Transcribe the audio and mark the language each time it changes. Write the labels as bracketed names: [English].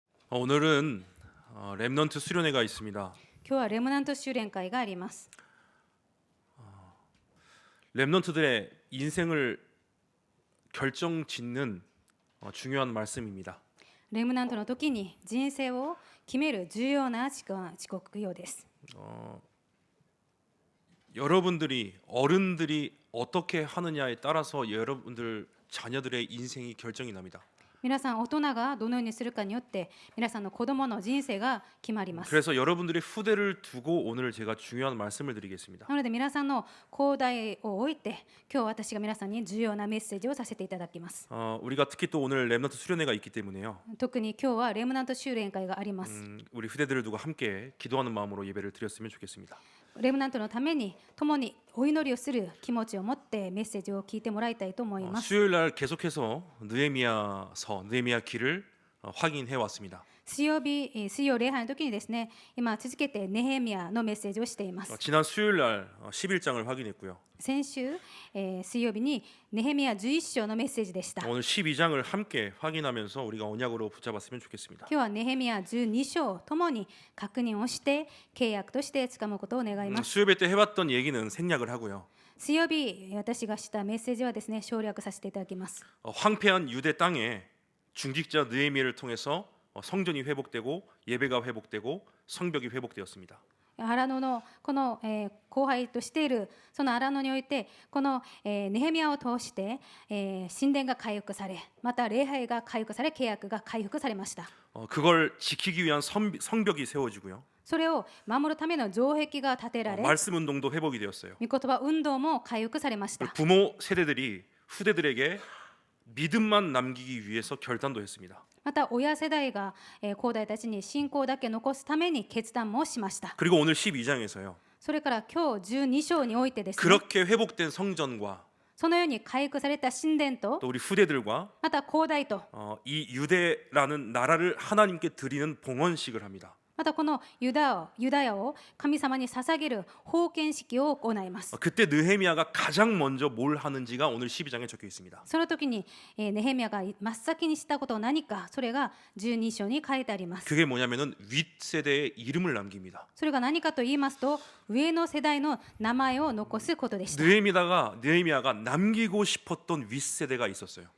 [Korean] 오늘은 렘넌트 수련회가 있습니다. [Japanese] 今日はレムナント修練会があります。 [Korean] 렘넌트들의 인생을 결정짓는 중요한 말씀입니다. [Japanese] レムナントの時に人生を決める重要な時刻ようです。 [Korean] 여러분들이 어른들이 어떻게 하느냐에 따라서 여러분들 자녀들의 인생이 결정이 납니다. [Japanese] 皆さん大人がどのようにするかによって皆さんの子供の人生が決まります。 [Korean] 그래서 여러분들의 후대를 두고 오늘 제가 중요한 말씀을 드리겠습니다. [Japanese] なので皆さんの後代を置いて今日私が皆さんに重要なメッセージをさせていただきます。 [Korean] 우리가 특히 또 오늘 렘넌트 수련회가 있기 때문에요. [Japanese] 特に今日はレムナント修練会があります。 [Korean] 우리 후대들을 두고 함께 기도하는 마음으로 예배를 드렸으면 좋겠습니다. [Japanese] レムナントのために共にお祈りをする気持ちを持ってメッセージを聞いてもらいたいと思います。 [Korean] 수요일 날 계속해서 느헤미야 기를 확인해 왔습니다. [Japanese] 水曜礼拝の時にですね、今続けてネヘミヤのメッセージをしています。 [Korean] 지난 수요일 날 11장을 확인했고요. [Japanese] 先週、水曜日にネヘミヤ11章のメッセージでした。 [Korean] 오늘 12장을 함께 확인하면서 우리가 언약으로 붙잡았으면 좋겠습니다. [Japanese] 今日はネヘミヤ12章をともに確認をして契約として掴むことを願います。 [Korean] 수요일 때 해봤던 얘기는 생략을 하고요. [Japanese] 水曜日私がしたメッセージはですね省略させていただきます。 [Korean] 황폐한 유대 땅에 중직자 느헤미야를 통해서 성전이 회복되고 예배가 회복되고 성벽이 회복되었습니다. [Japanese] 荒野のこの、後輩としているその荒野においてこの、ネヘミヤを通して、神殿が回復されまた礼拝が回復され契約が回復されました。 [Korean] 그걸 지키기 위한 성벽이 세워지고요. [Japanese] それを守るための城壁が建てられ [Korean] 말씀 운동도 회복이 되었어요. [Japanese] 御言葉運動も回復されました。 [Korean] 부모 세대들이 후대들에게 믿음만 남기기 위해서 결단도 했습니다. [Japanese] また親世代が、後代たちに信仰だけ残すために決断もしました。 [Korean] 그리고 오늘 12장에서요. [Japanese] それから今日12章においてですね [Korean] 그렇게 회복된 성전과 [Japanese] そのように回復された神殿と [Korean] 또 우리 후대들과 [Japanese] また後代と [Korean] 이 유대라는 나라를 하나님께 드리는 봉헌식을 합니다. [Japanese] またこのユダヤを神様に捧げる奉献式を行います。 [Korean] 그때 느헤미야가 가장 먼저 뭘 하는지가 오늘 12장에 적혀 있습니다. [Japanese] その時に、ネヘミヤが真っ先にしたことは何か、それが12章に書いてあります。 [Korean] 그게 뭐냐면은 윗세대의 이름을 남깁니다. [Japanese] それが何かと言いますと、上の世代の名前を残すことでした。 [Korean] 느헤미야가 남기고 싶었던 윗세대가 있었어요.